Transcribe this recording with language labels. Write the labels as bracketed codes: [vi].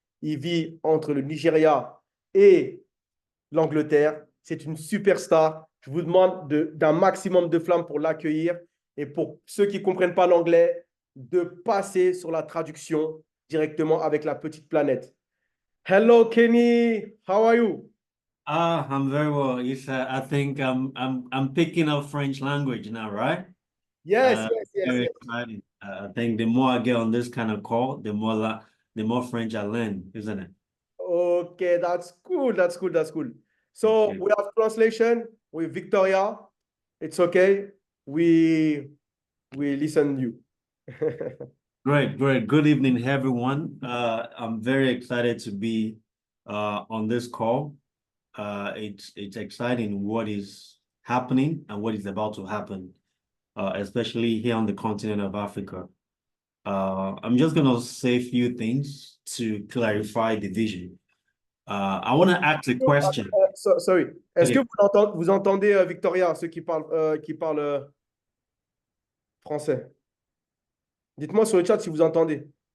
[fr] Il vit entre le Nigeria et l'Angleterre. C'est une superstar. Je vous demande d'un maximum de flammes pour l'accueillir. Et pour ceux qui ne comprennent pas l'anglais, de passer sur la traduction directement avec la petite planète. [en] Hello, Kenny. How are you? Ah, I'm very well. I think I'm picking up French language now, right? Yes, yes, yes, Very yes. exciting. I think the more I get on this kind of call, the more French I learn, isn't it? Okay, that's cool. That's cool. That's cool. So Okay. we have translation with Victoria. It's okay. We we listen you. Great, great. Good evening, everyone. I'm very excited to be on this call. It's exciting what is happening and what is about to happen, especially here on the continent of Africa. I'm just gonna say a few things to clarify the vision. I want to ask a question. Sorry. [fr] Est-ce que [en] Okay. [fr] vous entendez Victoria, ceux qui parlent français? Dites-moi sur le chat si vous entendez.